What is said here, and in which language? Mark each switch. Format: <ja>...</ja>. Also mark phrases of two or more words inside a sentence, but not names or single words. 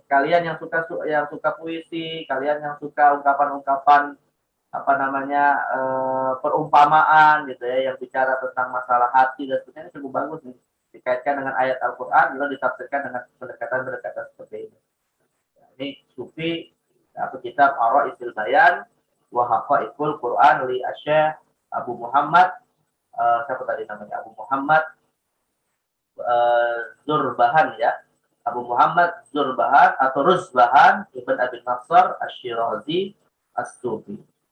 <id>Kalian yang suka puisi, kalian yang suka ungkapan-ungkapan perumpamaan gitu ya, yang bicara tentang masalah hati dan sebagainya, cukup bagus nih. Dikaitkan dengan ayat Al-Quran, lalu ditafsirkan dengan pendekatan-pendekatan seperti ini. Ini sufi atau kitab Ar-Ra'isul Bayan wa Haqa'iqul Quran li Asy-Syaikh Abu Muhammad siapa tadi namanya, Abu Muhammad Zurbahan ya, Abu Muhammad Zurbahan atau Rusbahan Ibn Abi Nasr Asy-Syirazi As-Sufi.</id>